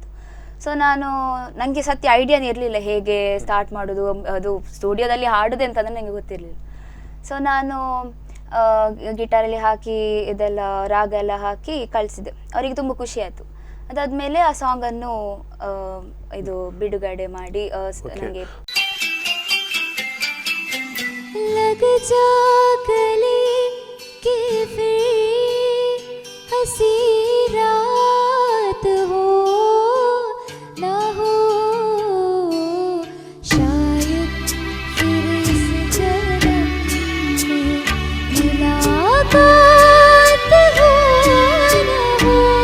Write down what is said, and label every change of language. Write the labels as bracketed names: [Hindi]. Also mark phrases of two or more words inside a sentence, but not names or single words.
[Kannada] ಸೊ ನನಗೆ ಸತ್ಯ ಐಡಿಯಾನೇ ಇರಲಿಲ್ಲ ಹೇಗೆ ಸ್ಟಾರ್ಟ್ ಮಾಡೋದು, ಅದು ಸ್ಟುಡಿಯೋದಲ್ಲಿ ಹಾಡೋದು ಅಂತಂದರೆ ನನಗೆ ಗೊತ್ತಿರಲಿಲ್ಲ. ಸೊ ನಾನು ಗಿಟಾರಲ್ಲಿ ಹಾಕಿ ಇದೆಲ್ಲ ರಾಗ ಎಲ್ಲ ಹಾಕಿ ಕಳಿಸಿದೆ. ಅವರಿಗೆ ತುಂಬ ಖುಷಿ ಆಯಿತು. ಅದಾದಮೇಲೆ ಆ ಸಾಂಗನ್ನು ಇದು ಬಿಡುಗಡೆ ಮಾಡಿ ನನಗೆ [Hindi] लग जा गले के फिर हंसी रात हो ना हो, शायद फिर इस जन्म में मुलाकात हो ना हो.